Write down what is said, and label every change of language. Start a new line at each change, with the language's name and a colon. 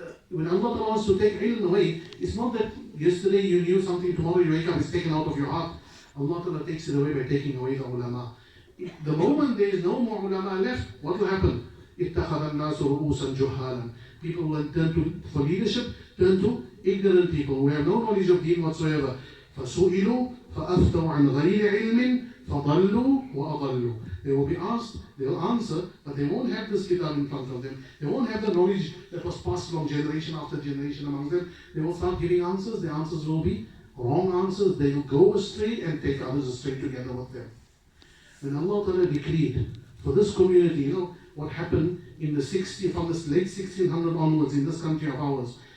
English: When Allah Ta'ala wants to take ilm away, it's not that yesterday you knew something, tomorrow you wake up, it's taken out of your heart. Allah Ta'ala takes it away by taking away the ulama. If the moment there is no more ulama left, what will happen?
Arabic: اتخذ الناس رؤوسا جهالا.
English: People will turn to, for leadership, turn to ignorant people who have no knowledge of deen whatsoever.
Arabic: فسئلوا فأفتوا عن غير علم فضلوا وأضلوا.
English: They will be asked, they will answer, but they won't have this kitab in front of them. They won't have the knowledge that was passed from generation after generation among them. They will start giving answers. The answers will be wrong answers. They will go astray and take others astray together with them. When Allah Ta'ala decreed for this community, you know what happened in the 60s, from the late 1600 onwards in this country of ours.